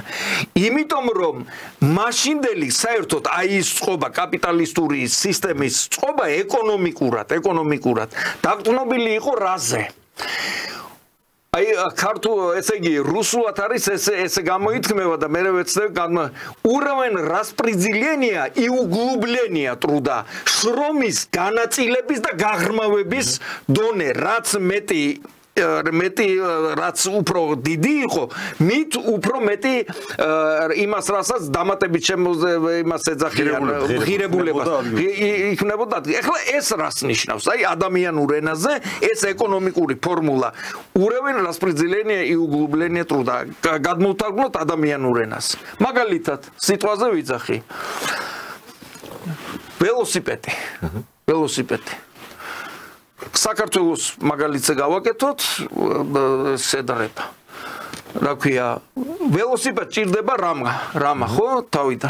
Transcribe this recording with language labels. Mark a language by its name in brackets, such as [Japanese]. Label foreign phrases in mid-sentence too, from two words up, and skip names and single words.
[Georgian] იმიტომ რომ მაშინდელი საერთოდ აი ის წყობა, კაპიტალისტური სისტემის წყობა ეკონომიკურად დაგტნობილი იყო რაზე? აი ესე იგი რუსულად არის ესე გამოითქმება და მე ვეცდებ [Russian] уровень распределения и углубления труда [Georgian] შრომის განაწილების და გაღრმავების დონე რაც რაც უფრო დიდი იყო, მით უფრო მეტი იმას რასაც დამატებით იმას ეძახიან ღირებულებას იქნებოდა. ეხლა ეს რას ნიშნავს? აი ადამიანურ ენაზე ეს ეკონომიკური ფორმულა [Russian] уровень распределения и углубления труда [Georgian] გადმოვთარგმნოთ ადამიანურ ენას. მაგალითად, სიტყვაზე ვიძახი. ველოსიპედი. საქართველოს მაგალითზე გავაკეთოთ შედარება. რა ქვია, ველოსიპედს ჭირდება რამა, ხო, თავიდან.